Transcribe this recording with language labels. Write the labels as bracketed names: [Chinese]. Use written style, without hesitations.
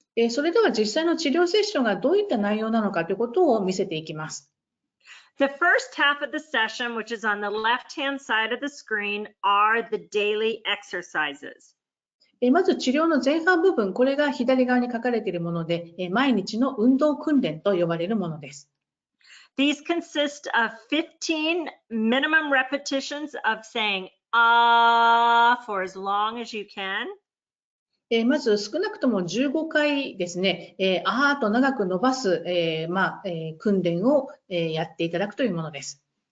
[Japanese] それでは実際の治療セッションがどういった内容なのかということを見せていきます。 [English] The first half of the session, which is on the left-hand side of the screen, are the daily exercises. [Japanese] まず治療の前半部分、これが左側に書かれているもので、毎日の運動訓練と呼ばれるものです。 [English] These consist of 15 minimum repetitions of saying for as long as you can. [Japanese] まず少なくとも15回ですね、あーと長く伸ばす、訓練を、やっていただくというものです。